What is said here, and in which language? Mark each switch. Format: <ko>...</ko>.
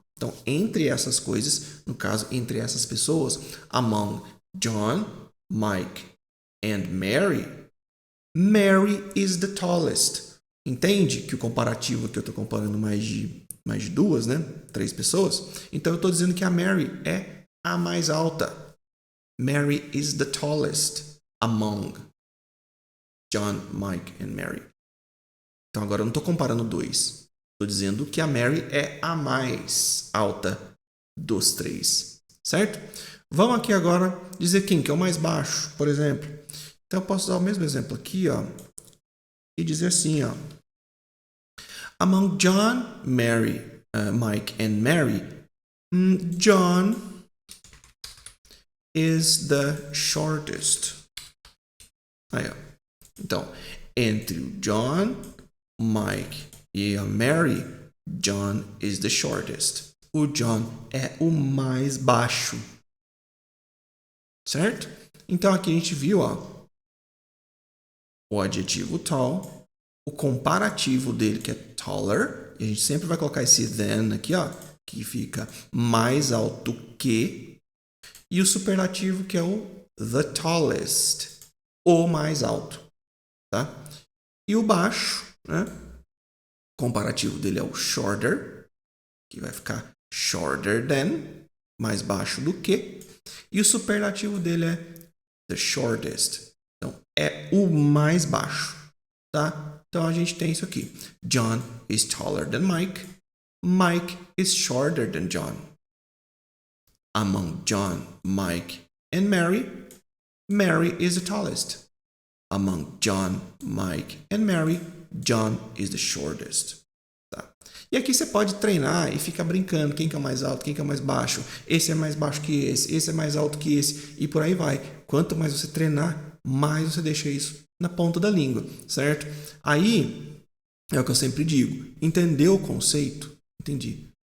<pt>Então, entre essas coisas, no caso, entre essas pessoas,</pt> <en>among John, Mike and Mary, Mary is the tallest.</en> <pt>Entende que o comparativo que eu estou comparando mais de duas, né? 3 pessoas. Então, eu estou dizendo que a Mary é a mais alta.</pt> <en>Mary is the tallest among John, Mike and Mary.</en> <pt>Então, agora eu não estou comparando dois. Estou dizendo que a Mary é a mais alta dos 3. Certo? Vamos aqui agora dizer quem que é o mais baixo, por exemplo. Então, eu posso usar o mesmo exemplo aqui, ó, e dizer assim, ó.</pt> <en>Among John, Mike and Mary, John is the shortest.</en> <pt>Aí, ó. Então, entre o John, Mike e a Mary,</pt> <en>John is the shortest.</en> <pt>O John é o mais baixo. Certo? Então, aqui a gente viu, ó, o adjetivo tall, o comparativo dele, que é taller, e a gente sempre vai colocar esse than aqui, ó, que fica mais alto que, e o superlativo, que é o the tallest, o mais alto, tá? E o baixo, né? O comparativo dele é o shorter, que vai ficar shorter than, mais baixo do que, e o superlativo dele é the shortest. Então, é o mais baixo, tá? Então, a gente tem isso aqui.</pt> <en>John is taller than Mike. Mike is shorter than John. Among John, Mike and Mary, Mary is the tallest. Among John, Mike and Mary, John is the shortest.</en> <pt>Tá? E aqui você pode treinar e ficar brincando. Quem que é o mais alto, quem que é o mais baixo. Esse é mais baixo que esse é mais alto que esse. E por aí vai. Quanto mais você treinar, mais você deixa isso na ponta da língua, certo? Aí, é o que eu sempre digo. Entendeu o conceito? Entendi.</pt>